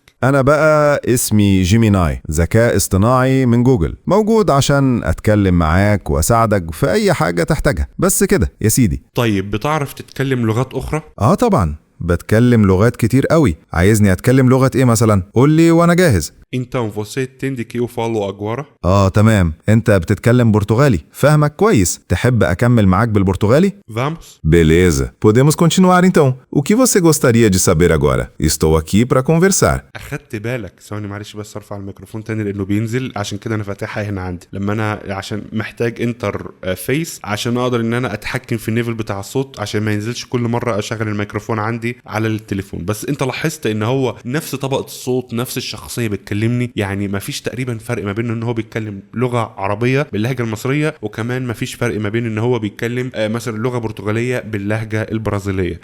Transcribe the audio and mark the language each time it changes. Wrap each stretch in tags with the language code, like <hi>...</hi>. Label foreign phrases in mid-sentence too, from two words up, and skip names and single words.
<ar>انا بقى اسمي جيميناي، ذكاء اصطناعي من جوجل، موجود عشان اتكلم معاك واساعدك في اي حاجة تحتاجها. بس كده يا سيدي. طيب بتعرف تتكلم لغات اخرى؟ طبعا، بتكلم لغات كتير قوي. عايزني اتكلم لغة ايه مثلا؟ قول لي وانا جاهز.</ar> <pt>Então, você entende que eu falo agora?</pt> <ar>تمام، انت بتتكلم برتغالي، فاهمك كويس. تحب اكمل معاك بالبرتغالي؟</ar> <pt>Vamos? Beleza, podemos continuar então. O que você gostaria de saber agora? Estou aqui para conversar.</pt> <ar>اخدت بالك ثواني معلش بس ارفع الميكروفون تاني لانه بينزل، عشان كده انا فاتحها هنا عندي لما انا عشان محتاج انتر فيس عشان اقدر ان انا اتحكم في النيفل بتاع الصوت عشان ما ينزلش كل مره اشغل الميكروفون عندي على التليفون. بس انت لاحظت ان هو نفس طبقه الصوت، نفس الشخصيه بتكلمني، يعني ما فيش تقريبا فرق ما بين ان هو بيتكلم لغه عربيه باللهجه المصريه، وكمان ما فيش فرق ما بين ان هو بيتكلم مثلا لغه برتغاليه باللهجه البرازيليه.</ar>